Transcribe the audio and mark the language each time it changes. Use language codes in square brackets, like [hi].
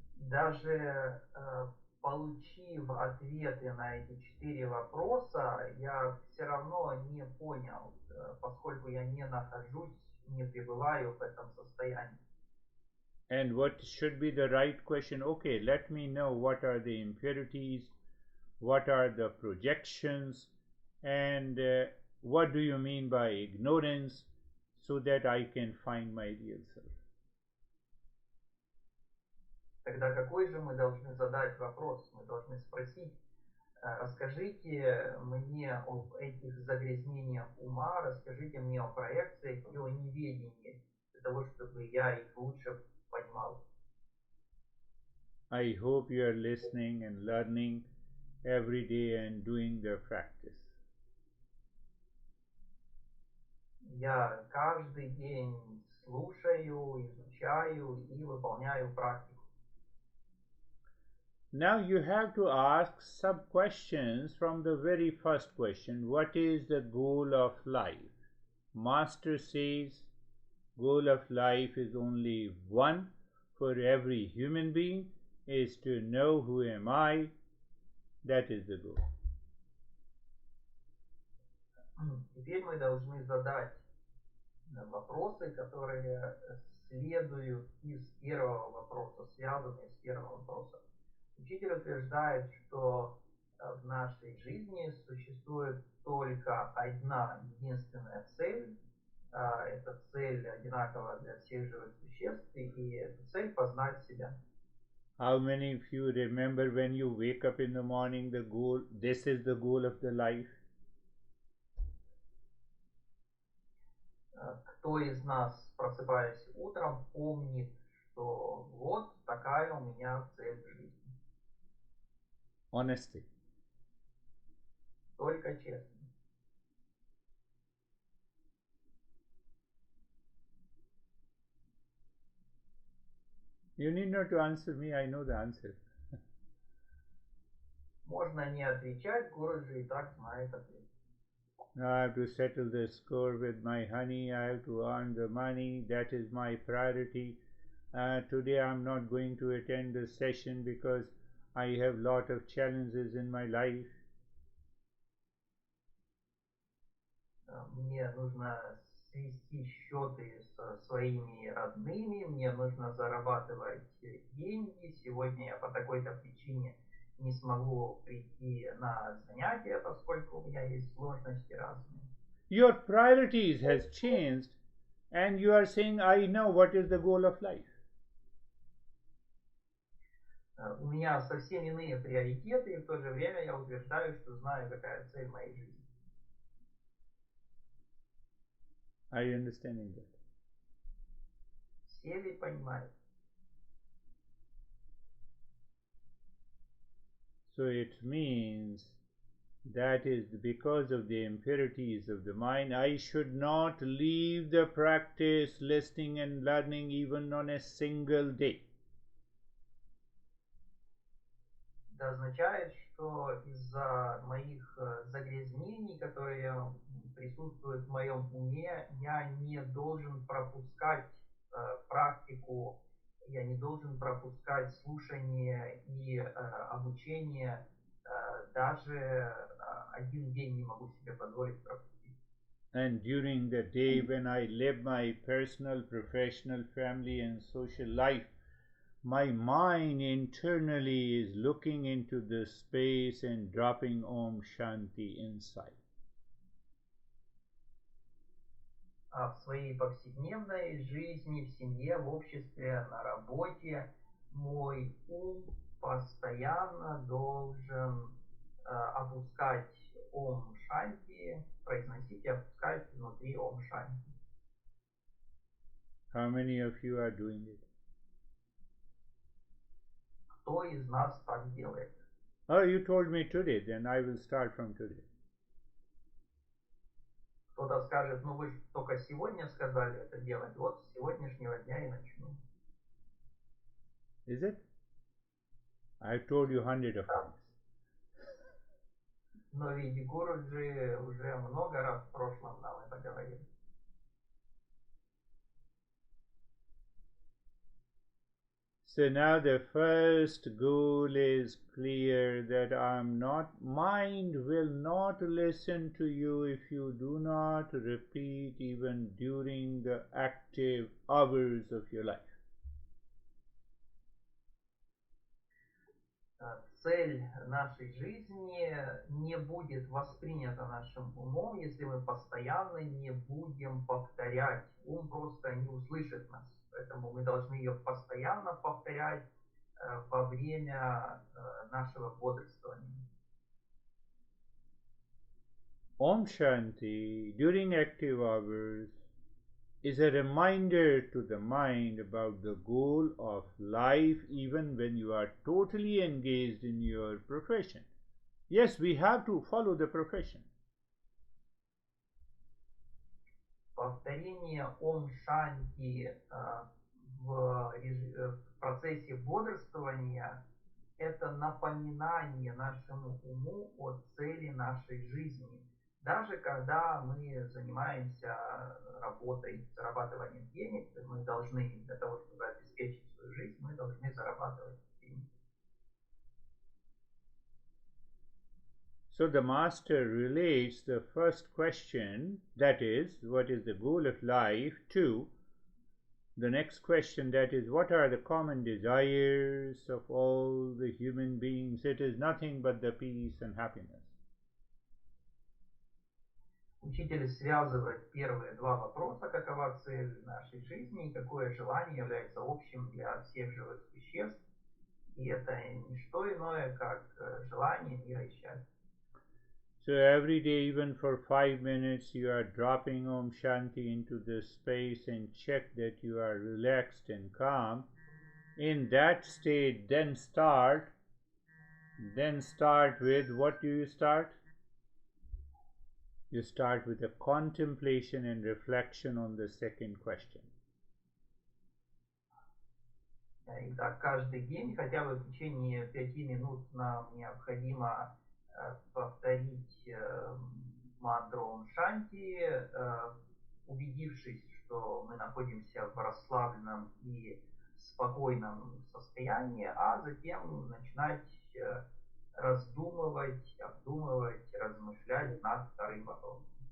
[ru] Даже получив ответы на эти 4 вопроса, я все равно не понял, поскольку я не нахожусь, не пребываю в этом состоянии. [en] And what should be the right question? Okay, let me know what are the impurities, what are the projections, and what do you mean by ignorance, so that I can find my real self. [ru] Тогда какой же мы должны задать вопрос? Мы должны спросить, расскажите мне об этих загрязнениях ума, расскажите мне о проекциях и о неведении, для того, чтобы я их лучше понимал. [en] I hope you are listening and learning every day and doing the practice. [ru] Я каждый день слушаю, изучаю и выполняю практику. [en] Now you have to ask sub-questions from the very first question. What is the goal of life? Master says, goal of life is only one for every human being, is to know who am I. That is the goal. [ru] Теперь мы должны задать вопросы, которые следуют из первого вопроса, связанные с первым вопросом. Учитель утверждает, что в нашей жизни существует только одна единственная цель. Эта цель одинакова для всех живых существ, и эта цель познать себя. [en] How many of you remember when you wake up in the morning, the goal, this is the goal of the life? [ru] Кто из нас, просыпаясь утром, помнит, что вот такая у меня цель в жизни? [en] Honesty. [ru] Только честно. [en] You need not to answer me, I know the answer. [ru] Можно не отвечать, Гуруджи и так знает ответ. [en] Now I have to settle the score with my honey, I have to earn the money, that is my priority. Today I am not going to attend the session because I have lot of challenges in my life. [ru] Мне нужно свести счеты со своими родными, мне нужно зарабатывать деньги. Сегодня я по такой-то причине не смогу прийти на занятия, поскольку у меня есть сложности разные. [en] Your priorities has changed and you are saying, I know what is the goal of life. [ru] у меня совсем иные приоритеты, и в то же время я утверждаю, что знаю, какая цель моей жизни. [en] Are you understanding that? [ru] Все ли понимают? [en] So it means that is because of the impurities of the mind, I should not leave the practice, listening and learning even on a single day. [ru] Это означает, что из-за моих загрязнений, которые присутствуют в моем уме, я не должен пропускать практику, я не должен пропускать слушание и обучение, даже один день не могу себе позволить пропустить. [en] And during the day when I live my personal, professional, family and social life, my mind internally is looking into the space and dropping Om Shanti inside. [ru] В своей повседневной жизни, в семье, в обществе, на работе мой ум постоянно должен опускать Ом Шанти, произносить и опускать внутри Ом Шанти. [en] How many of you are doing it? [ru] Кто из нас так делает? [en] Oh, you told me today, then I will start from today. [ru] Кто-то скажет, ну вы же только сегодня сказали это делать, вот с сегодняшнего дня и начну. [en] Is it? I've told you 100 of times. [ru] Но ведь Гуруджи уже много раз в прошлом нам это говорил. [en] So now the first goal is clear, that mind will not listen to you if you do not repeat even during the active hours of your life. [ru] Цель нашей жизни не будет воспринята нашим умом, если мы постоянно не будем повторять. Ум просто не услышит нас. Поэтому мы должны ее постоянно повторять во время нашего бодрствования. [en] Om Shanti during active hours is a reminder to the mind about the goal of life even when you are totally engaged in your profession. Yes, we have to follow the profession. [ru] Повторение Ом Шанти в процессе бодрствования – это напоминание нашему уму о цели нашей жизни. Даже когда мы занимаемся работой, зарабатыванием денег, мы должны, для того, чтобы обеспечить свою жизнь, мы должны зарабатывать деньги. [en] So the master relates the first question, that is, what is the goal of life, to the next question, that is, what are the common desires of all the human beings? It is nothing but the peace and happiness. [ru] Учитель связывает первые два вопроса, какова цель нашей жизни и какое желание является общим для всех живых существ. И это не что иное, как желание мира и счастья. [en] So every day, even for 5 minutes, you are dropping Om Shanti into this space and check that you are relaxed and calm. In that state, then start with, what do you start? You start with a contemplation and reflection on the second question. [ru] Итак, каждый день, хотя бы в течение 5 минут, нам необходимо повторить мантру Ом Шанти, убедившись, что мы находимся в расслабленном и спокойном состоянии, а затем начинать раздумывать, обдумывать, размышлять над вторым вопросом.